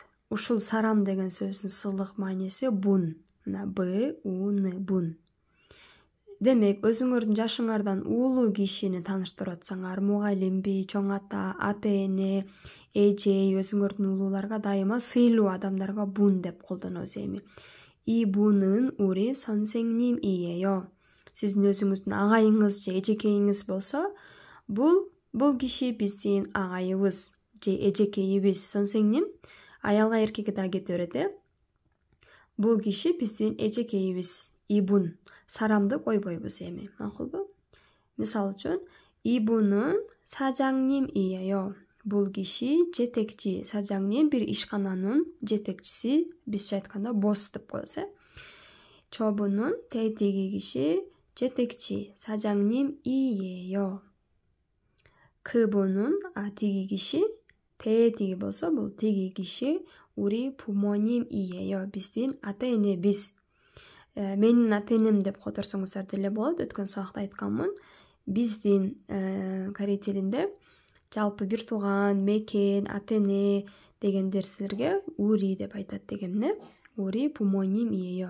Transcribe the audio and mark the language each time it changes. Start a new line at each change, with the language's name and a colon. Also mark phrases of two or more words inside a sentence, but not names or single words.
Kyrgyz: Ушул сарам деген сөздүн сылык мааниси бун. Мына б, у, н, бун. Демек, өзүңөрдүн жашыңардан улуу кишини тааныштырып атсаңар, мугалимби, чоң ата, ата эне, эжей, өзүңөрдүн улууларга дайыма сыйлуу адамдарга бун деп колдонобуз эми.
Korean: 이분은 우리 선생님이에요.
Turkish: Sizin özünüzün ağayınız
Kyrgyz: же эжекейиңиз болсо, бул киши биздин агайыбыз же эжекейибиз. 선생님 аялга эркекке да кетип берет. Бул киши биздин эжекейибиз. Ибун 사람ды койбойбуз эми. Макулбу? Мисал үчүн,
Korean: 이분은 사장님이에요.
Kyrgyz: Бул киши жетекчи. 사장님 бир ишкананын жетекчиси. Бизче айтканда босс деп коебуз. 저분은 тетиги киши жетекчи.
Korean: 사장님이에요. 그분은
Kyrgyz: тиги киши тетиги болсо, бул тиги киши
Korean: 우리 부모님이에요.
Kyrgyz: биздин ата энебиз. Менин ата энем деп которсоңуздар деле болот. Өткөн сабакта айтканмын. Биздин корей тилинде жалпы бир тууган, мекен, ата эне деген нерселерге ури деп айтат дегенне.
Korean: Ури 부모님이에요.